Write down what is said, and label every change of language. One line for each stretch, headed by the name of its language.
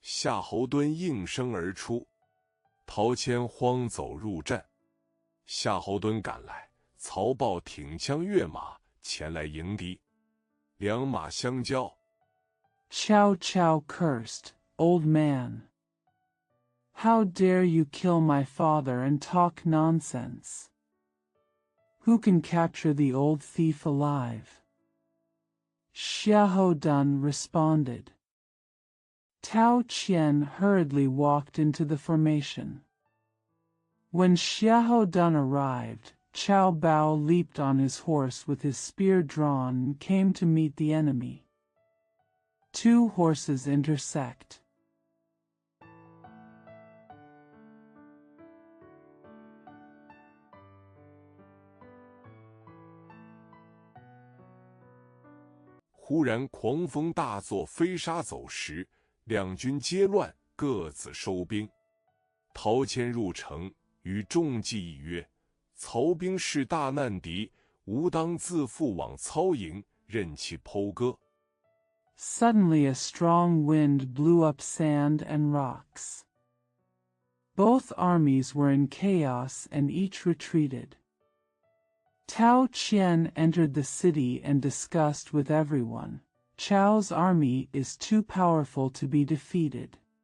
Chinese: 夏侯惇应声而出，陶谦慌走入阵。夏侯惇赶来，曹豹挺枪跃马前来迎敌，两马相交。
English: Cao Cao cursed, "Old man! How dare you kill my father and talk nonsense? Who can capture the old thief alive?" Xiahou Dun responded. Tao Qian hurriedly walked into the formation. When Xiahou Dun arrived, Cao Bao leaped on his horse with his spear drawn and came to meet the enemy. 2 horses intersect.
Chinese: 忽然狂风大作，飞沙走石，两军皆乱，各自收兵。陶谦入城，与众计议曰：“曹兵是大难敌，吾当自负往操营，任其剖割。”
English: Suddenly a strong wind blew up sand and rocks. Both armies were in chaos and each retreated. Tao Qian entered the city and discussed with everyone, "Chao's army is too powerful to be defeated.